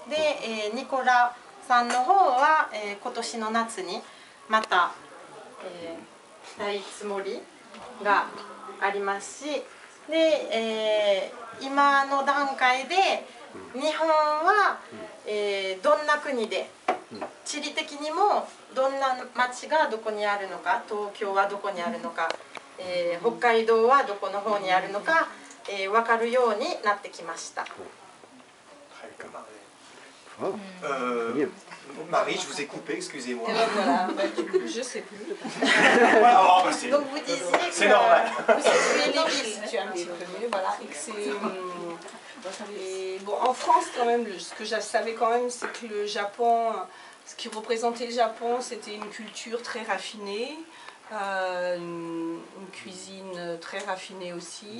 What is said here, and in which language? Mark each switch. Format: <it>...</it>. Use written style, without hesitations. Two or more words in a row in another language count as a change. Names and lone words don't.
<ja>で、ニコラさんの方は、今年の夏にまた、したいつもりがありますしで、今の段階で日本は、どんな国で地理的にもどんな町がどこにあるのか東京はどこにあるのか、北海道はどこの方にあるのか、分かるようになってきました。</ja> <fr>Marie, je vous ai coupé, excusez-moi. Voilà, du coup, je sais plus. Donc vous disiez que c'est normal. Tu situes un petit peu mieux, voilà. Et que c'est, bon, en France, quand même, ce que je savais quand même, c'est que le Japon, ce qui représentait le Japon, c'était une culture très raffinée, une cuisine très raffinée aussi.</fr>